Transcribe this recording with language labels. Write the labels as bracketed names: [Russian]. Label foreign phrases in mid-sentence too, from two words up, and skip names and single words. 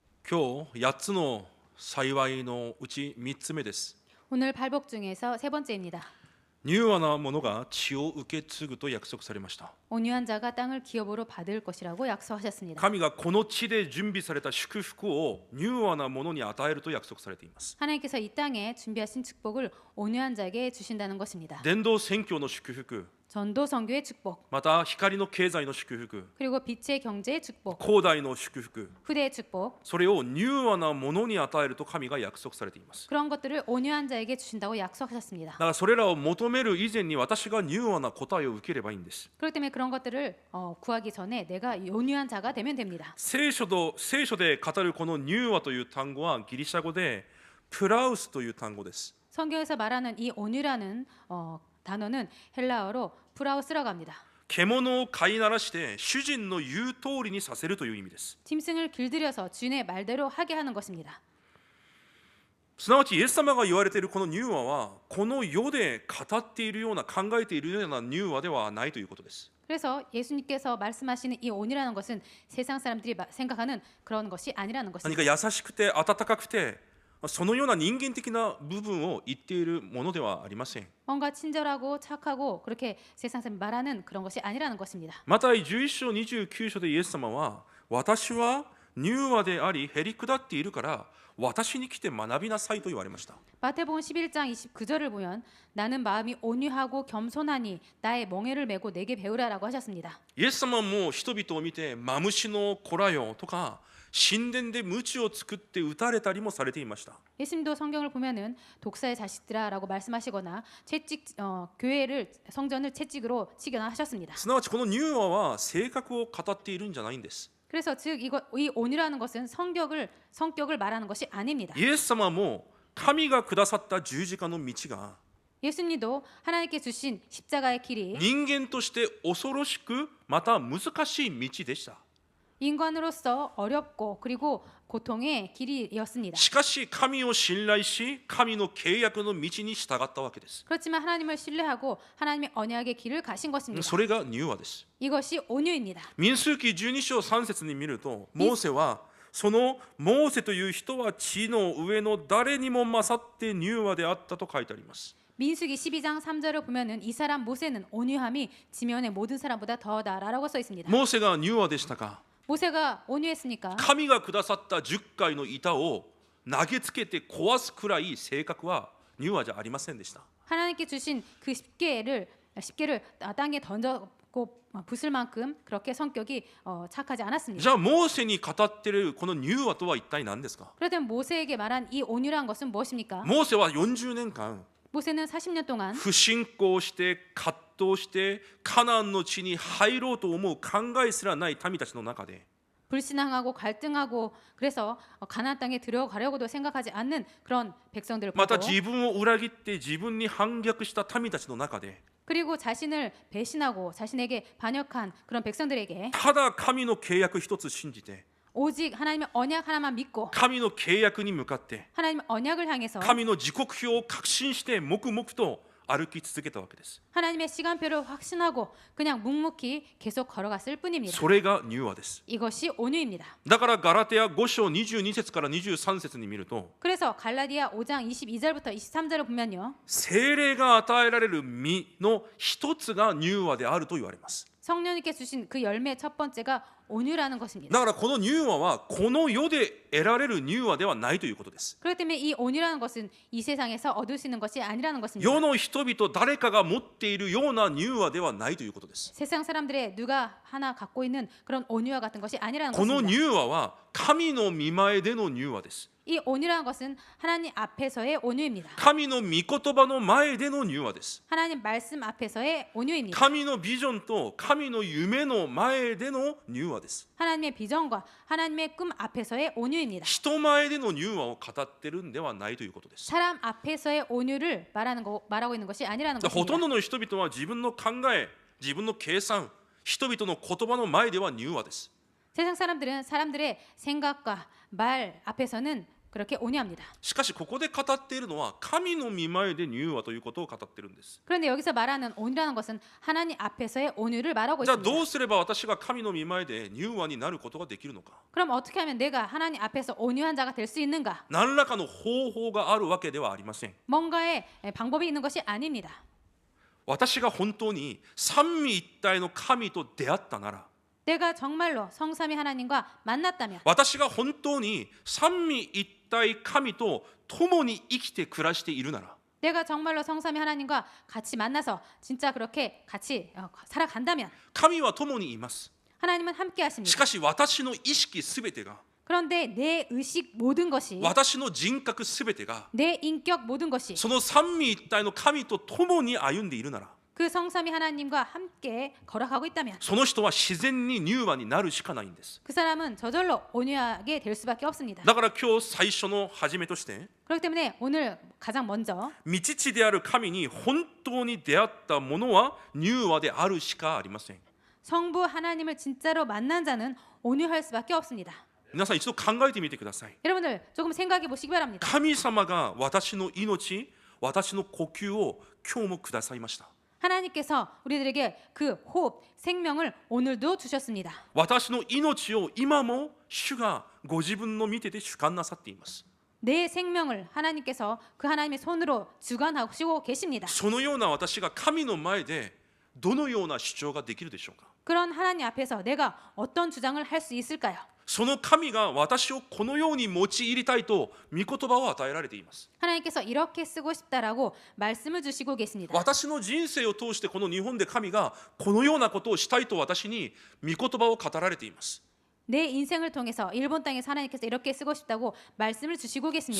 [Japanese] 今日8つの幸いのうち3つ目です。 [Korean] 오늘 발복 중에서 세 번째입니다. [Japanese] 柔和な者が地を受け継ぐと約束されました。 [Korean] 온유한 자가 땅을 기업으로 받을 것이라고 약속하셨습니다. [Japanese] 神がこの地で準備された祝福を柔和な者に与えると約束されています。 [Korean] 하나님께서 이 땅에 준비하신 축복을 온유한 자에게 주신다는 것입니다. [Japanese] 伝道宣教の祝福、 [Korean] 전도 선교의 축복, [Japanese] また光の経済の祝福、 [Korean] 그리고 빛의 경제의 축복, [Japanese] 広大の祝福、 [Korean] 후대의 축복, [Japanese] それを柔和な者に与えると神が約束されています。 [Korean] 그런 것들을 온유한 자에게 주신다고 약속하셨습니다. [Japanese] だからそれらを求める以前に私が柔和な答えを受ければいいんです。 [Korean] 그렇기 때문에 그런 것들을 구하기 전에 내가 온유한 자가 되면 됩니다. [Japanese] 聖書で語るこの柔和という単語はギリシャ語でプラウスという単語です。 [Korean] 성경에서 말하는 이 온유라는 단어는 헬라어로 프라우스라고 합니다. [Japanese] 獣を飼いならして主人の言う通りにさせるという意味です。 [Korean] 짐승을 길들여서 주인의 말대로 하게 하는 것입니다. [Japanese] すなわちイエス様が言われているこの柔和はこの世で語っているような考えているような柔和ではないということです。 [Korean] 그래서 예수님께서 말씀하시는 이 온유라는 것은 세상 사람들이 생각하는 그런 것이 아니라는 [Japanese] 何 [Korean] 것입니다. [Japanese] か優しくて温かくてそのような人間的な部分を言っているものではありません。 [Korean] 뭔가 친절하고 착하고 그렇게 세상 사람이 말하는 그런 것이 아니라는 것입니다. [Japanese] マタイ11章29章でイエス様は私は柔和でありへり下っているから私に来て学びなさいと言われました。 [Korean] 마태복음 11장 29절을 보면 나는 마음이 온유하고 겸손하니 나의 멍에를 메고 내게 배우라라고 하셨습니다. [Japanese] イエス様も人々を見てマムシの子らよとか神殿で鞭を作って打たれたりもされていました。 [Korean] 예수님도 성경을 보면은 독사의 자식들아라고 말씀하시거나 채찍 교회를 성전을 채찍으로 치거나 하셨습니다. [Japanese] すなわちこの柔和は性格を語っているんじゃないんです。 [Korean] 그래서 즉 이 온유라는 것은 성격을 말하는 것이 아닙니다. [Japanese] イエス様も神がくださった十字架の道が [Korean] 예수님도 하나님께 주신 십자가의 길이 [Japanese] 人間として恐ろしくまた難しい道でした。 [Korean] 인간으로서 어렵고 그리고 고통의 길이었습니다. [Japanese] しかし神を信頼し神の契約の道に従ったわけです。 [Korean] 그렇지만 하나님을 신뢰하고 하나님의 언약의 길을 가신 것입니다. [Japanese] それが柔和です。 [Korean] 이것이 온유입니다. [Japanese] 民数記12章3節に見るとモーセはそのモーセという人は地の上の誰にも勝って柔和であったと書いてあります。 [Korean] 민수기 12장 3절을 보면은 이 사람 모세는 온유함이 지면의 모든 사람보다 더다라고 써 있습니다. [Japanese] モーセが柔和でしたか。 [Korean] 모세가 온유했으니까 [Japanese] 神がくださった10回の板を投げつけて壊すくらい性格は柔和じゃありませんでした。 [Korean] 하나님께 주신 그 십계를 땅에 던져고 부술 만큼 그렇게 성격이 착하지 않았습니다. [Japanese] じゃあモーセに語っているこの柔和とは一体何ですか。 [Korean] 그렇다면 모세에게 말한 이 온유란 것은 무엇입니까? [Japanese] モーセは40年間 [Korean] 모세는 40년 동안 [Japanese] 不信仰して葛藤してカナンの地に入ろうと思う考えすらない民たちの中で [Korean] 불신앙하고 갈등하고 그래서 가나안 땅에 들어가려고도 생각하지 않는 그런 백성들을 [Japanese] また [Korean] 보고 [Japanese] 自分を裏切って自分に反逆した民たちの中で [Korean] 그리고 자신을 배신하고 자신에게 반역한 그런 백성들에게 [Japanese] ただ神の契約一つ信じて [Korean] 오직 하나님의 언약 하나만 믿고 [Japanese] 神の契約に向かって [Korean] 하나님의 언약을 향해서 [Japanese] 神の時刻表を確信して黙々と歩き続けたわけです。 [Korean] 하나님의 시간표를 확신하고 그냥 묵묵히 계속 걸어갔을 뿐입니다. [Japanese] それが柔和です。 [Korean] 이것이 온유입니다. [Japanese] だからガラテヤ5章22節から23節に見ると [Korean] 그래서 갈라디아 5장 22절부터 23절을 보면요. [Japanese] 聖霊が与えられる実の一つが柔和であると言われます。 [Korean] 성령님께 주신 그 열매 첫 번째가 온유라는 것입니다. [Japanese] だからこの柔和はこの世で得られる柔和ではないということです。 [Korean] 그렇기 때문에 이 온유라는 것은 이 세상에서 얻을 수 있는 것이 아니라는 것입니다. [Japanese] 世の人々誰かが持っているような柔和ではないということです。 [Korean] 세상 사람들의 누가 하나 갖고 있는 그런 온유와 같은 것이 아니라는 [Japanese] この [Korean] 것입니다. [Japanese] 柔和は神の御前での柔和です。 [Korean] 이 온유라는 것은 하나님 앞에서의 온유입니다. [Japanese] 神の御言葉の前での柔和です。 [Korean] 하나님 말씀 앞에서의 온유입니다. [Japanese] 神のビジョンと神の夢の前での柔和です。 [Korean] 하나님의 비전과 하나님의 꿈 앞에서의 온유입니다. [Japanese] 人前での柔和を語ってるんではないということです。 [Korean] 사람 앞에서의 온유를 말하고 있는 것이 아니라는 [Japanese] ほ [Korean] 것입니다. [Japanese] とんどの人々は自分の考え、自分の計算、人々の言葉の前では柔和です。 [Korean] 세상 사람들은 사람들의 생각과 말 앞에서는 그렇게 온유합니다. [Japanese] しかしここで語っているのは神の御前で柔和ということを語っているんです。 [Korean] 그런데 여기서 말하는 온유라는 것은 하나님 앞에서의 온유를 말하고 [Japanese] じゃあ [Korean] 있습니다. [Japanese] どうすれば私が神の御前で柔和になることができるのか。 [Korean] 그럼 어떻게 하면 내가 하나님 앞에서 온유한 자가 될 수 있는가? [Japanese] 何らかの方法があるわけではありません。 [Korean] 뭔가의 방법이 있는 것이 아닙니다. [Japanese] 私が本当に三位一体の神と出会ったなら、 [Korean] 내가 정말로 성삼위 하나님과 만났다면, [Japanese] 私が本当に三位一体神と共に生きて暮らしているなら、 [Korean] 내가 정말로 성삼위 하나님과 같이 만나서 진짜 그렇게 같이 살아간다면 [Japanese] 神は共にいます。 [Korean] 하나님은 함께 [Japanese] し [Korean] 하십니다. [Japanese] かし私の意識すべてが、 [Korean] 그런데 내 의식 모든 것이, [Japanese] 私の人格すべてが [Korean] 내 인격 모든 것이 [Japanese] その三位一体の神と共に歩んでいるなら、 [Korean] 그 성삼위 하나님과 함께 걸어가고 있다면 [Japanese] その人は自然に柔和になるしかないんです。 [Korean] 그 사람은 저절로 온유하게 될 수밖에 없습니다. [Japanese] だから今日最初の始めとして、 [Korean] 그렇기 때문에 오늘 가장 먼저 [Japanese] 御父である神に本当に出会った者は柔和であるしかありません。 [Korean] 성부 하나님을 진짜로 만난 자는 온유할 수밖에 없습니다. [Japanese] 皆さん一度考えてみてください。 [Korean] 여러분들 조금 생각해 보시기 바랍니다. [Japanese] 神様が私の命、私の呼吸を今日もくださいました。 [Korean] 하나님께서 우리들에게 그 호흡, 생명을 오늘도 주셨습니다. [Japanese] 私の命を今も主がご自分の見てで主観なさっています。 [Korean] 내 생명을 하나님께서 그 하나님의 손으로 주관하시고 계십니다. [Japanese] そのような私が神の前でどのような主張ができるでしょうか。 [Korean] 그런 하나님 앞에서 내가 어떤 주장을 할 수 있을까요? [Japanese] その神が私をこのように用いりたいと御言葉を与えられています。 [Korean] 하나님께서 이렇게 쓰고 싶다라고 말씀을 주시고 계십니다. [Japanese] 私の人生を通してこの日本で神がこのようなことをしたいと私に御言葉を語られています。 [Korean] 내 인생을 통해서 일본 땅에서 하나님께서 이렇게 쓰고 싶다고 말씀을 주시고 계십니다.